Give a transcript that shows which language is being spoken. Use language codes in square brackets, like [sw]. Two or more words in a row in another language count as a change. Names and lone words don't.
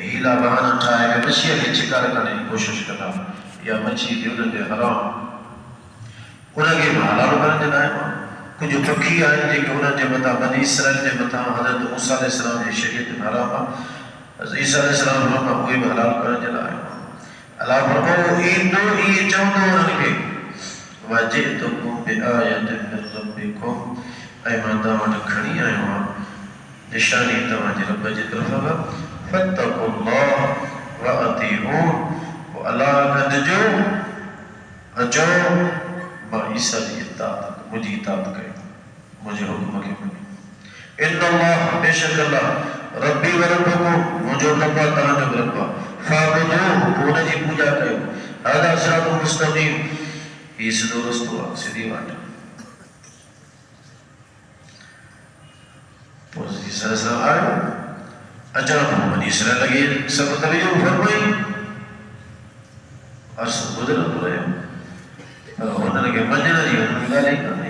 [sd] हीला बहाना ठाहे करे मच्छीअ खे शिकार करण जी कोशिशि कंदा या मच्छी बि उन्हनि जे हराम उनखे बि हलाल करण जे लाइ कुझु पखी आहिनि जेके उन्हनि जे मथां बनी इसराइल जे मथां हज़रत मूसा अलैहिस्सलाम जी शरीयत में हराम आहे, हज़रत ईसा अलैहिस्सलाम फरमायो उहे बि हलाल करण जे लाइ। अलाह फरमायो ईंदो इहे चवंदो उन्हनि खे [ar] وجئتكم بآية من ربكم, [sd] ऐं मां तव्हां वटि खणी आयो आहियां निशानी तव्हांजे रब जी तरफ़ [ar] فاتقوا الله وأطيعون, [sd] पोइ अलाह गॾिजो अचो मां ईसा जी इताअत मुंहिंजी इताअत कयो, मुंहिंजे हुक्म खे मञो। इन्नल्लाह बेशक अल्लाह [ar] ربي وربكم [sd] मुंहिंजो रब आहे तव्हांजो बि रब आहे, फ़अबुदूहु पोइ हुनजी पूॼा कयो। [ar] هذا صراط مستقيم, [sd] हीउ सिधो रस्तो आहे, सिधी वाट। पोइ ईसा अलैहिस्सलाम आयो अचण पोइ बनी इसराइल लॻे सभु तवजो फरमाई, अर्सु गुज़रंदो रहियो पर हुननि खे मञण जी हुननि ॻाल्हि ई कान्हे।